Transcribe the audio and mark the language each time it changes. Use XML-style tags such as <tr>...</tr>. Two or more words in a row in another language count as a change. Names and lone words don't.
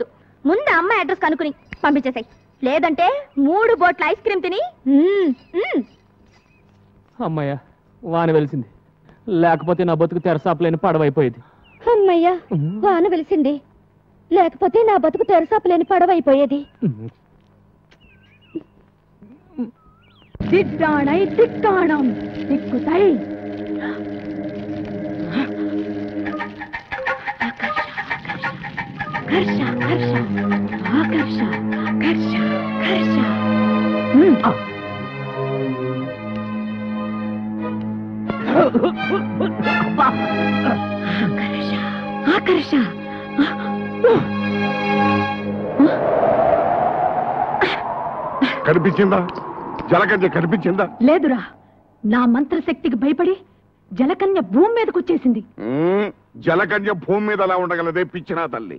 <te>ముందు ఆ అమ్మాయి అడ్రస్ కనుక్కుని పంపించేసాయి. లేదంటే 3 బోట్ల</te> <en>ice cream</en> <te>తిని. అమ్మయ్య, వాన వెలిసింది. లేకపోతే నా బతుకు తెరసాపలేని పడవైపోయేది. అమ్మయ్యా, వాన వెలిసింది. లేకపోతే నా బతుకు తెరసాపలేని పడవైపోయేది. திட்டானை திட்டானம் திக்குதை கர்ஷ கர்ஷ ஆகர்ஷ கர்ஷ கர்ஷ ஆகர்ஷ ஆகர்ஷ కనిపించిందా? జలకన్య కనిపించిందా? లేదురా, నా మంత్రశక్తికి భయపడి జలకన్య భూమి మీదకి వచ్చేసింది. జలకన్య భూమి మీద అలా ఉండగలదే పిచ్చినా తల్లి.</te>